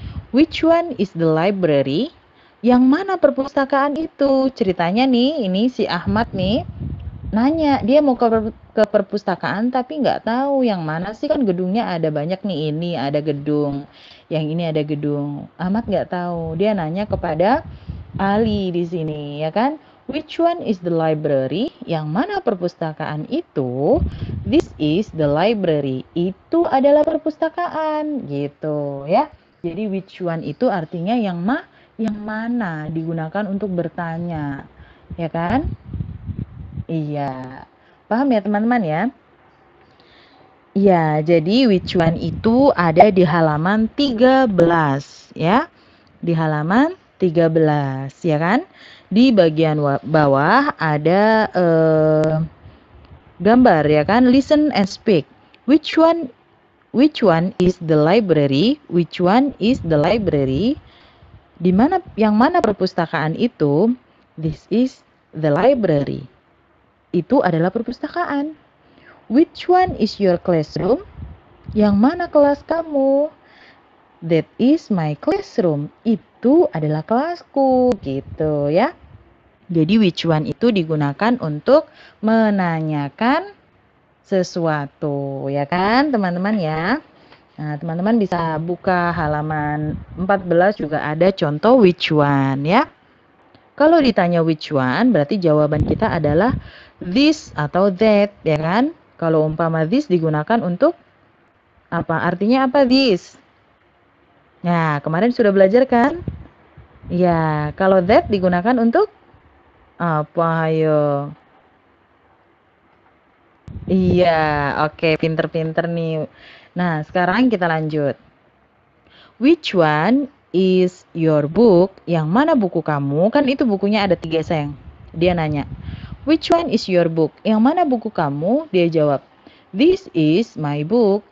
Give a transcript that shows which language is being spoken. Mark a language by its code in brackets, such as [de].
[en] Which one is the library? [id] Yang mana perpustakaan itu? Ceritanya nih, ini si Ahmad nih nanya, dia mau ke perpustakaan tapi nggak tahu yang mana sih, kan gedungnya ada banyak nih, ini ada gedung, yang ini ada gedung. Ahmad nggak tahu. Dia nanya kepada Ali di sini, ya kan? [en] Which one is the library? [id] Yang mana perpustakaan itu? [en] This is the library. [id] Itu adalah perpustakaan, gitu ya. Jadi [en] which one [id] itu artinya yang mana, digunakan untuk bertanya, ya kan? Iya. Paham ya teman-teman ya? Iya, jadi [en] which one [id] itu ada di halaman 13 ya. Di halaman 13 ya kan? Di bagian bawah ada gambar ya kan? [en] Listen and speak. Which one is the library? Which one is the library? [id] Yang mana perpustakaan itu? [en] This is the library. [id] Itu adalah perpustakaan. [en] Which one is your classroom? [id] Yang mana kelas kamu? [en] That is my classroom. [id] Itu adalah kelasku, gitu ya. Jadi [en] which one [id] itu digunakan untuk menanyakan sesuatu, ya kan teman-teman ya. Nah, teman-teman bisa buka halaman 14 juga ada contoh [en] which one [id] ya. Kalau ditanya [en] which one, [id] berarti jawaban kita adalah this atau that, ya kan? Kalau umpama this digunakan untuk apa? Artinya apa this? Nah, kemarin sudah belajar kan? Ya, kalau that digunakan untuk apa? Ayo. Iya, oke, pinter-pinter nih. Nah, sekarang kita lanjut. [en] Which one is your book? [id] Yang mana buku kamu? Kan itu bukunya ada 3 sayang. Dia nanya, [en] which one is your book? [id] Yang mana buku kamu? Dia jawab, [en] this is my book.